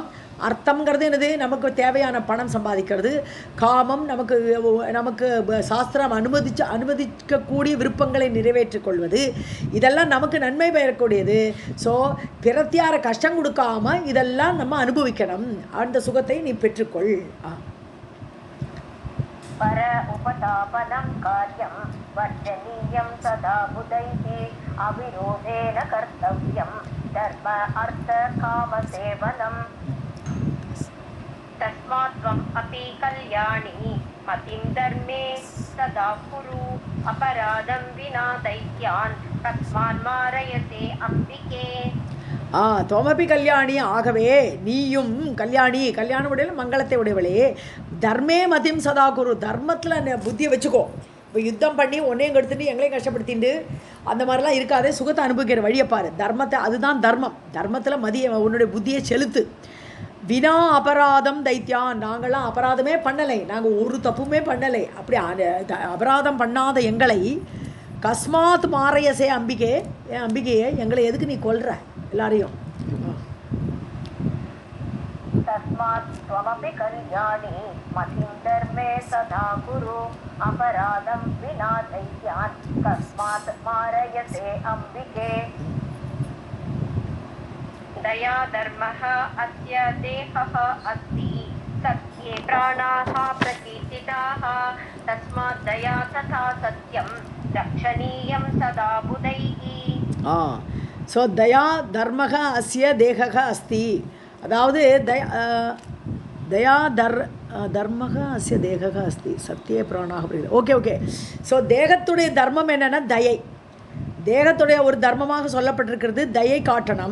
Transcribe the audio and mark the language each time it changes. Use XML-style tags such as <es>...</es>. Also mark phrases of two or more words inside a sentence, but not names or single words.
<ta>அர்த்தம்ங்கிறது என்னது, நமக்கு தேவையான பணம் சம்பாதிக்கிறது. காமம் நமக்கு நமக்கு சாஸ்திரம் அனுமதிக்கக்கூடிய விருப்பங்களை நிறைவேற்றிக் கொள்வது. இதெல்லாம் நமக்கு நன்மை பெறக்கூடியது. ஸோ பிரத்தியார கஷ்டம் கொடுக்காம இதெல்லாம் நம்ம அனுபவிக்கணும். அந்த சுகத்தை நீ பெற்றுக்கொள்.</ta> <sa>पर उपतापनं कार्यं वर्जनीयं सदा बुधैः अविरोधेन कर्तव्यं धर्म अर्थ कामसेवनम्. तस्मात् त्वम् अपि कल्याणी मतिं धर्मे सदा कुरु अपराधं विना दैत्यान् तस्मान् मारयसे अम्बिके. त्वमपि कल्याणी,</sa> <ta>ஆகவே நீயும் கல்யாணி, கல்யாண உடையல மங்களத்தை உடையவளே,</ta> <sa>धर्मे मतिं सदा कुरु,</sa> <ta>தர்மத்தில் புத்தியை வச்சுக்கோ. இப்போ யுத்தம் பண்ணி ஒன்றையும் கெடுத்துட்டு எங்களையும் கஷ்டப்படுத்திட்டு அந்த மாதிரிலாம் இருக்காதே, சுகத்தை அனுபவிக்கிற வழியை பாரு. தர்மத்தை, அதுதான் தர்மம். தர்மத்தில் உன்னுடைய புத்தியை செலுத்து.</ta> <sa>विना अपराधं दैत्यान्,</sa> <ta>நாங்கள்லாம் அபராதமே பண்ணலை, நாங்கள் ஒரு தப்புமே பண்ணலை. அப்படி அபராதம் பண்ணாத எங்களை</ta> <sa>कस्मात् मारयसे अम्बिके,</sa> <ta>ஏன் அம்பிகையே எங்களை எதுக்கு நீ கொல்ற எல்லாரையும்?</ta> <sa>तस्मात् त्वमपि कल्याणी मतिं धर्मे सदा कुरु अपराधं विना दैत्यान् कस्मात् मारयसे अम्बिके. दया धर्मः अस्य देहः अस्ति सत्ये प्राणाः प्रकीर्तिताः तस्मात् दया तथा सत्यं रक्षणीयं सदा बुधैः.</sa> <ta>ஸோ</ta> <sa>दया धर्मः अस्य देहः अस्ति,</sa> <ta>அதாவது</ta> <sa>दया धर्मः अस्य देहः अस्ति सत्ये प्राणाः</sa> <ta>புரியுது. ஓகே. ஸோ தேகத்துடைய தர்மம் என்னென்னா தயை. தேகத்துடைய ஒரு தர்மமாக சொல்லப்பட்டிருக்கிறது தயை காட்டணும்.</ta>